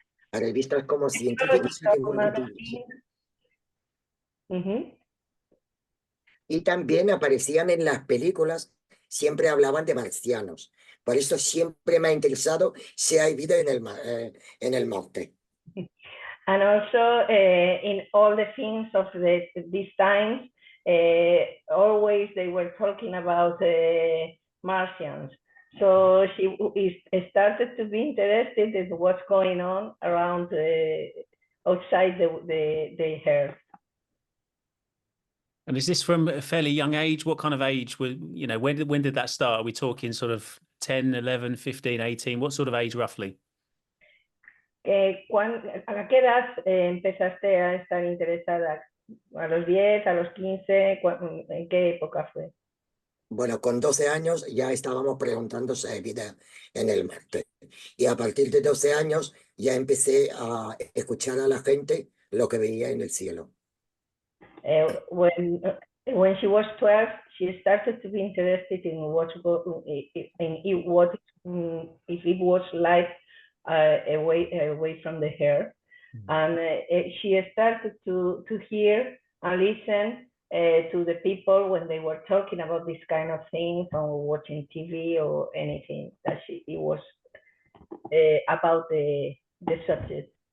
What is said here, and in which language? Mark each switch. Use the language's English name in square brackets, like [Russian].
[Spanish] Revistas como científicas y divulgativas. Y también aparecían en las películas, siempre hablaban de marcianos. Por eso siempre me ha interesado si hay vida en el Marte. [English] And also in all the things of these times, always they were talking about Martians. So she started to be interested in what's going on around outside the Earth. And is this from a fairly young age? What kind of age when did that start? Are we talking sort of 10, 11, 15, 18? What sort of age roughly? [Spanish] ¿A qué edad empezaste a estar interesada? ¿A los 10, a los 15? ¿En qué época fue? Bueno, con 12 años ya estábamos preguntando si hay vida en el Marte. Y a partir de 12 años ya empecé a escuchar a la gente lo que veía en el cielo. [English] When she was 12, she started to be interested in what if it was life away from the Earth, and she started to hear and listen to the people when they were talking about this kind of things or watching TV or anything that it was about the subject.